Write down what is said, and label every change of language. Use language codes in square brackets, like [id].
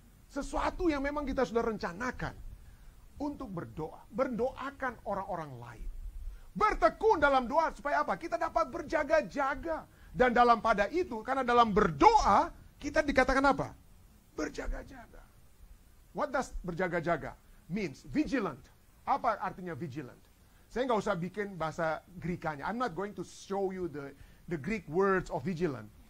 [id] Sesuatu yang memang kita sudah rencanakan untuk berdoa, berdoakan orang-orang lain. Bertekun dalam doa supaya apa? Kita dapat berjaga-jaga. Dan dalam pada itu, karena dalam berdoa kita dikatakan apa? Berjaga-jaga. [en] What does berjaga-jaga means? [id] Vigilant. Apa artinya vigilant? Saya nggak usah bikin bahasa Greek-nya. [en] I'm not going to show you the Greek words of vigilant.